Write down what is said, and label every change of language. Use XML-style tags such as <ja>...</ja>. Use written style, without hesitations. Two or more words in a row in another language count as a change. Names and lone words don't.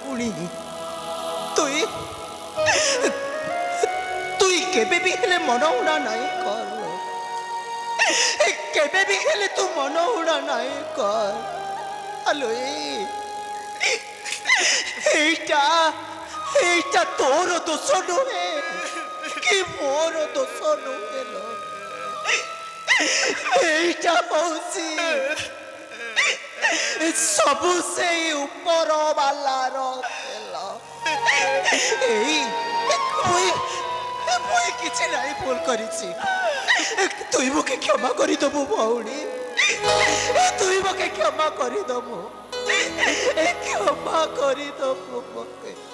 <spv>ତୁଇ ତୁଇ କେବେ ବି ହେଲେ ମନ ଉଡ଼ା ନାଇ କର କେବେ ବି ହେଲେ ତୁ ମନ ଉଡ଼ା ନାଇ କର ଆଲୋ ଏଇଟା ଏଇଟା ତୋର ଦୋଷ ନୁହେ କି ମୋର ଦୋଷ ନୁହେ ଲୋ</spv> <or>এইটা হଉଛି ସବୁ ସେଇ ଉପର ବାଲାର ଖେଳ ମୁଇଁ କିଛି ନାହିଁ ଭୁଲ କରିଛି ତୁଇ ମୋତେ କ୍ଷମା କରିଦେବୁ ଭଉଣୀ ତୁଇ ମୋତେ କ୍ଷମା କରିଦେବୁ କ୍ଷମା କରିଦେବୁ ମୋତେ</or>